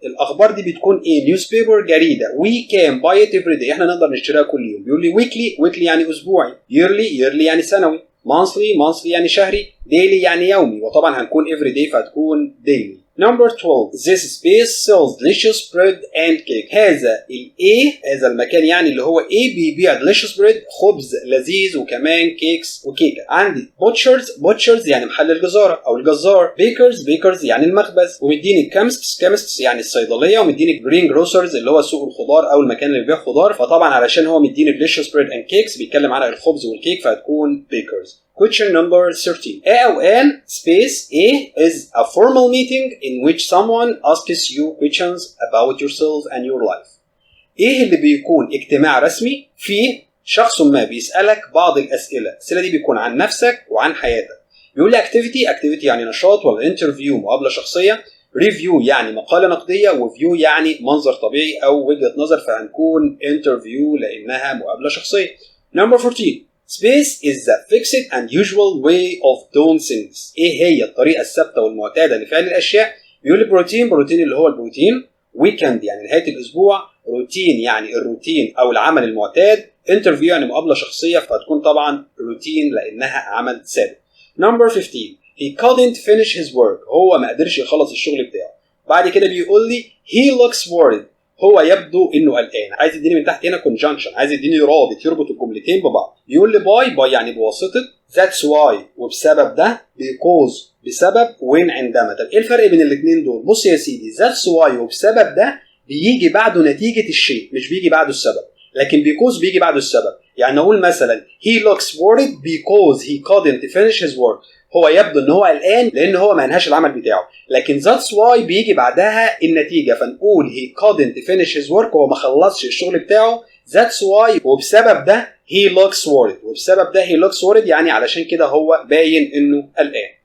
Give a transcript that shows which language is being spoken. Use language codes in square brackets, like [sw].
[ar] الأخبار دي بتكون ايه؟ newspaper جريدة. [en] we can buy it every day. [ar] احنا نقدر نشتريها كل يوم. بيقول لي weekly يعني أسبوعي. yearly يعني سنوي. monthly يعني شهري. daily يعني يومي. وطبعا هنكون [en] every day [ar] فهتكون daily. [en] Number 12. This space sells delicious bread and cake. [ar] هذا المكان يعني اللي هو ايه بيبيع [en] delicious bread [ar] خبز لذيذ وكمان كيكس وكيكه. عندي butchers يعني محل الجزارة او الجزار. bakers يعني المخبز. ومديني chemists يعني الصيدلية. ومديني [en] green grocers [ar] اللي هو سوق الخضار او المكان اللي بيبيع خضار. فطبعا علشان هو مديني [en] delicious bread and cakes [ar] بيتكلم على الخبز والكيك فهتكون bakers. [en] Question number 13. A أو an space A is a formal meeting in which someone asks you questions about yourself and your life. [ar] ايه اللي بيكون اجتماع رسمي فيه شخص ما بيسألك بعض الأسئلة. الأسئلة دي بيكون عن نفسك وعن حياتك. بيقول لي activity يعني نشاط، ولا interview مقابلة شخصية، review يعني مقالة نقدية، وview يعني منظر طبيعي أو وجهة نظر، فهنكون interview لأنها مقابلة شخصية. [en] Number 14. Space is the fixed and usual way of doing things. [ar] إيه هي الطريقة الثابتة والمعتادة لفعل الأشياء؟ بيقول لي بروتين اللي هو البروتين، weekend يعني نهاية الأسبوع، روتين يعني الروتين أو العمل المعتاد، interview يعني مقابلة شخصية، فهتكون طبعا روتين لأنها عمل ثابت. [en] Number 15. He couldn't finish his work. [ar] هو ما قدرش يخلص الشغل بتاعه. بعد كده بيقول لي [en] he looks worried. [ar] هو يبدو انه قلقان. عايز يديني من تحت هنا conjunction، عايز يديني رابط يربط الجملتين ببعض. بيقول لي باي يعني بواسطه، [en] that's why [ar] وبسبب ده، because بسبب، when عندما. طب ايه الفرق بين الاثنين دول؟ بص يا سيدي، [en] that's why [ar] وبسبب ده بيجي بعده نتيجه الشيء، مش بيجي بعده السبب. لكن because بيجي بعده السبب. [en] يعني نقول مثلا he looks worried because he couldn't finish his work. [ar] هو يبدو ان هو قلقان لان هو ما انهاش العمل بتاعه. لكن [en] that's why [ar] بيجي بعدها النتيجه، فنقول [en] he couldn't finish his work، [ar] هو ما خلصش الشغل بتاعه. [en] that's why [ar] وبسبب ده [en] he looks worried، [ar] وبسبب ده he looks worried يعني علشان كده هو باين انه قلقان.